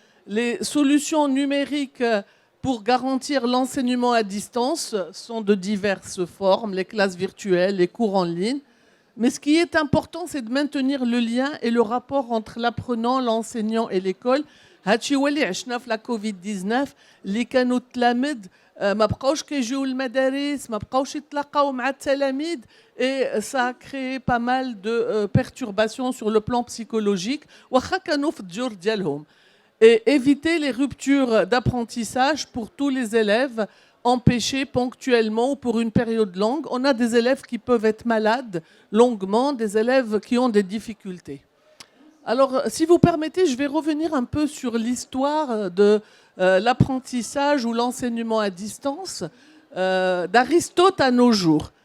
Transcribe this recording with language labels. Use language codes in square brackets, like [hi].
[fr] Les solutions numériques pour garantir l'enseignement à distance sont de diverses formes, les classes virtuelles, les cours en ligne. Mais ce qui est important, c'est de maintenir le lien et le rapport entre l'apprenant, l'enseignant et l'école. [ar] هادشي هو اللي عشنا في لا كوفيد 19 اللي كانوا التلاميذ ما بقاوش كيجيو للمدارس، ما بقاوش يتلاقاو مع التلاميذ [fr] et ça a créé pas mal de perturbations sur le plan psychologique [ar] واخا كانوا في الديور ديالهم. [fr] Et éviter les ruptures d'apprentissage pour tous les élèves empêchés ponctuellement ou pour une période longue. On a des élèves qui peuvent être malades longuement, des élèves qui ont des difficultés. Alors, si vous permettez, je vais revenir un peu sur l'histoire de l'apprentissage ou l'enseignement à distance d'Aristote à nos jours.